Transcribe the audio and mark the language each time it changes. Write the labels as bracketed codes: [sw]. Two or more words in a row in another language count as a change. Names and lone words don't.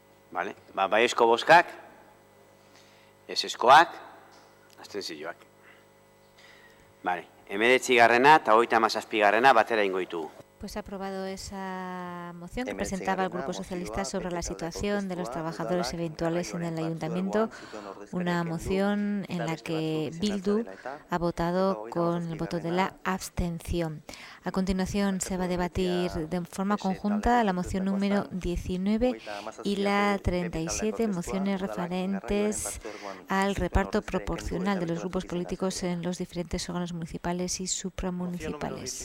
[es] Vale? [eu] Baiezko bozkak, ezezkoak, abstentzioak. [es] Vale. 19. [eu] eta 37. batera ingo ditugu. [es] Pues ha aprobado esa moción que presentaba el Grupo Socialista sobre la situación de los trabajadores eventuales en el Ayuntamiento, una moción en la que Bildu ha votado con el voto de la abstención. A continuación se va a debatir de forma conjunta la moción número 19 y la 37, mociones referentes al reparto proporcional de los grupos políticos en los diferentes órganos municipales y supramunicipales.